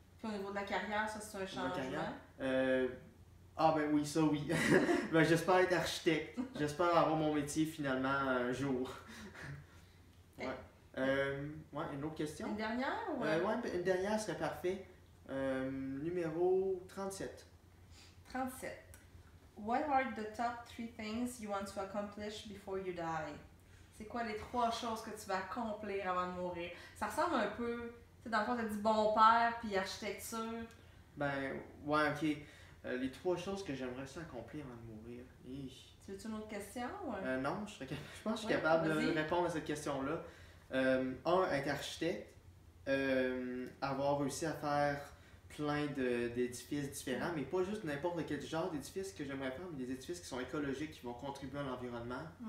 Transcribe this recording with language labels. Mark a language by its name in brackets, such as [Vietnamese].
[French] Puis au niveau de la carrière, ça c'est un changement. Ah ben oui, ça oui. Ben, j'espère être architecte. J'espère avoir mon métier finalement un jour. Ouais. Ouais, une autre question? Une dernière ou ouais, une dernière serait parfait. Numéro 37. 37. [English] What are the top 3 things you want to accomplish before you die? [French] C'est quoi les 3 choses que tu vas accomplir avant de mourir? Ça ressemble un peu, tu sais, dans le fond, tu as dit bon père puis architecture. Ben, ouais, ok. Les 3 choses que j'aimerais ça accomplir avant de mourir. Tu veux-tu une autre question? Non, je pense que je suis capable de répondre à cette question-là. Être architecte, avoir réussi à faire plein d'édifices différents, mais pas juste n'importe quel genre d'édifices que j'aimerais faire, mais des édifices qui sont écologiques, qui vont contribuer à l'environnement.